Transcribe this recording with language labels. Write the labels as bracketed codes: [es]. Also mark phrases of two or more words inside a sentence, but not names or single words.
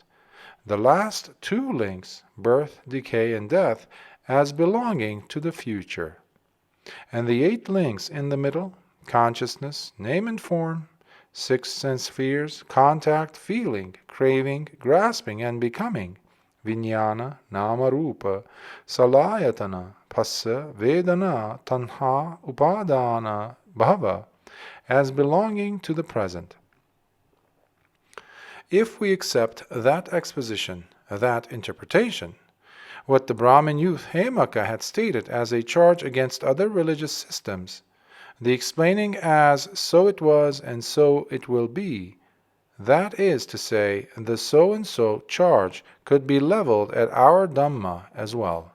[en] The last 2 links, birth, decay, and death, as belonging to the future. And the 8 links in the middle, consciousness, name and form, 6 sense spheres, contact, feeling, craving, grasping, and becoming, [pi] vijnana, nama rupa, salayatana, passa, vedana, tanha, upadana, bhava, [en] as belonging to the present. If we accept that exposition, that interpretation, what the Brahmin youth Hemaka had stated as a charge against other religious systems, the explaining as so it was and so it will be, that is to say, the so-and-so charge could be leveled at our Dhamma as well.